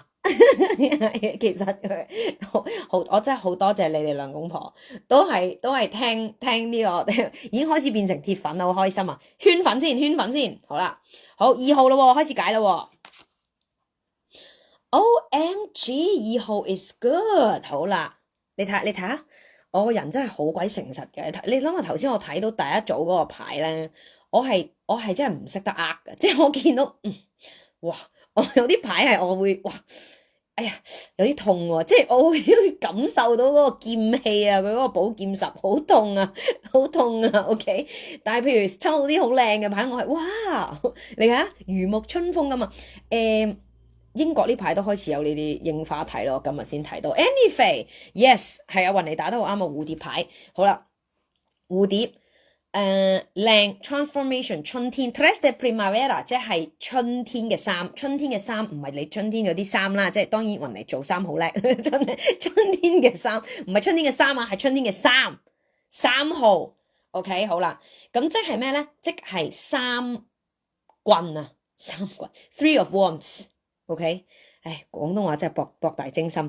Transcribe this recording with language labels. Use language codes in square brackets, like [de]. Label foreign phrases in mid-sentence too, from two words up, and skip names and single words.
[yue] 其實我真係好多謝你哋兩公婆，都係聽呢個，已經開始變成鐵粉啦，好開心啊！圈粉先，好啦，好2號咯，開始解咯。OMG， 2號 [en] is good， [yue] 好啦，你睇下，我個人真係好鬼誠實嘅。你諗下頭先我睇到第一組嗰個牌咧，我係真係唔識得呃嘅，即係我見到，哇，我有啲牌係我會，哇，哎呀，有啲痛喎，即係我會感受到嗰個劍氣啊，佢嗰個寶劍10好痛啊，好痛啊 ，OK。但係譬如抽到啲好靚嘅牌，我係哇，你睇下如沐春風咁啊，英國呢排都開始有呢啲櫻花睇咯，今日先睇到。 [en] Anyway，yes [yue] 係啊，雲妮打得好啱啊，蝴蝶牌。好啦，蝴蝶靚 transformation 春天 [es] tres de primavera [yue] 即係春天嘅衫，春天嘅衫唔係你春天嗰啲衫啦，即係當然雲妮做衫好叻，春天嘅衫唔係春天嘅衫啊，係春天嘅衫，3號 OK 好啦，咁即係咩咧？即係3棍啊，3棍 Three of Wands。OK， 唉，廣東話真係博大精深。